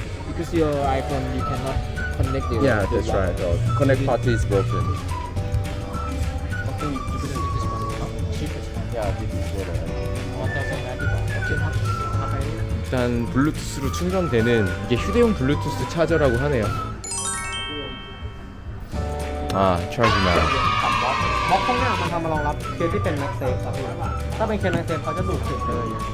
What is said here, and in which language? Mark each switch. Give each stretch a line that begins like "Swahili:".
English: Because your iPhone you cannot connect the Yeah, that's right. The connect part is broken. Okay, you can take this one. Cheapest one. Yeah, this is what I. 1,090 baht. Okay, have I?
Korean: 일단 블루투스로 충전되는 이게 휴대용 블루투스 차저라고 하네요.
English: charge now.
Thai: บล็อกข้างหน้ามันทำมารองรับเคสที่เป็น MagSafe ครับพี่ถ้าเป็นเคส MagSafe เขาจะดูดเก็บเลย